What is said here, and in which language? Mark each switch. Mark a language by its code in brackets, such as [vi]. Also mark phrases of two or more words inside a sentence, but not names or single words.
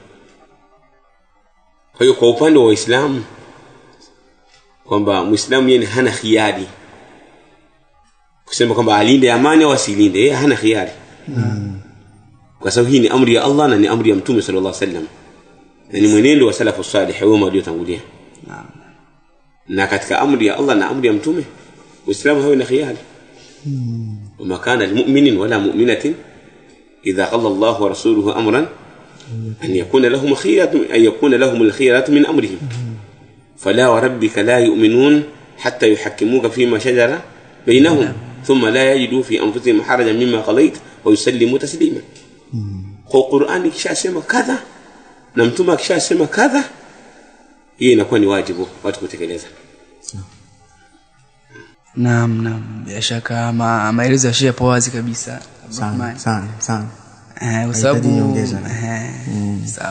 [sw] Kwa hiyo kwa upande wa Uislamu, kwamba Muislamu yeye hana khiari kusema kwamba alinde amani au asilinde, yeye hana khiari. Kwa sababu hii ni amri ya Allah na ni amri ya Mtume [ar] sallallahu alayhi wasallam, [sw] na ni mwenendo wa salafu salih wao waliotangulia. Na katika amri ya Allah na amri ya Mtume, Uislamu hauna khiari. [ar] وما كان للمؤمن ولا مؤمنة إذا قضى الله ورسوله أمرا أن يكون لهم الخيرة من أمرهم فلا وربك لا يؤمنون حتى يحكموك فيما شجر بينهم ثم لا يجدوا في أنفسهم حرجا مما قضيت ويسلموا تسليما. [sw] Kurani kishasema kadha na mtume akishasema kadha, hii inakuwa ni wajibu watu kutekeleza. Naam, bila shaka maelezo ya shehe wazi kabisa. Sana. Kwa sababu sawa.